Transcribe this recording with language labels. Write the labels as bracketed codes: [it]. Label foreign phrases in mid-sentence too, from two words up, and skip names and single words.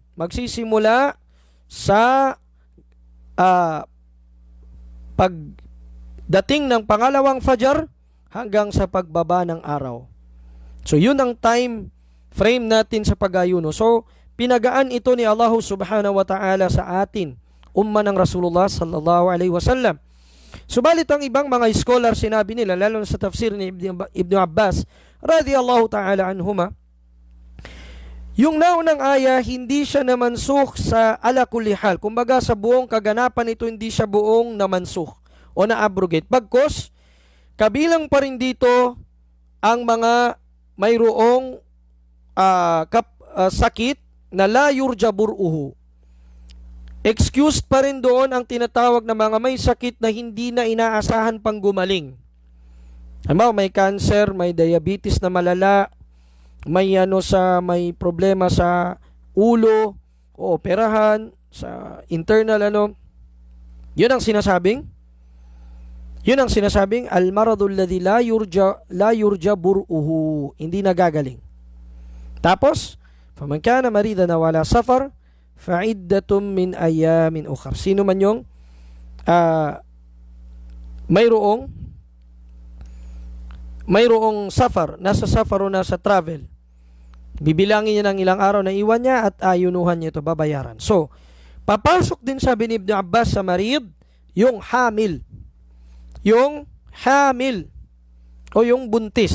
[tl] Magsisimula sa pagdating ng pangalawang fajar hanggang sa pagbaba ng araw. So, yun ang time frame natin sa pag-ayuno. So, pinagaan ito ni Allah [ar] سبحانه وتعالى [tl] sa atin, umma ng Rasulullah [ar] صلى الله عليه وسلم. [tl] Subalit ang ibang mga scholar sinabi nila, lalo na sa tafsir ni Ibn Abbas [ar] رضي الله تعالى عنهما, [tl] yung naunang aya hindi siya namansukh sa [ar] على كل حال. [tl] Kumbaga sa buong kaganapan ito hindi siya buong namansukh o na-abrogate. Bagkus, kabilang pa rin dito ang mga mayroong sakit na [ar] لا يرجى برؤه. [tl] Excused pa rin doon ang tinatawag na mga may sakit na hindi na inaasahan pang gumaling. May cancer, may diabetes na malala, may problema sa ulo o operahan, sa internal Yun ang sinasabing [ar] المرض الذي لا يرجى برؤه, [tl] hindi nagagaling. Tapos, [ar] فمن كان مريضا أو على سفر فعدة من أيام أخر. [tl] Sino man yung mayroong safar, nasa safar o nasa travel, bibilangin niya ng ilang araw na iwan niya at ayunuhan niya ito, babayaran. So, papasok din sabi ni Ibn Abbas sa marid, yung hamil o yung buntis.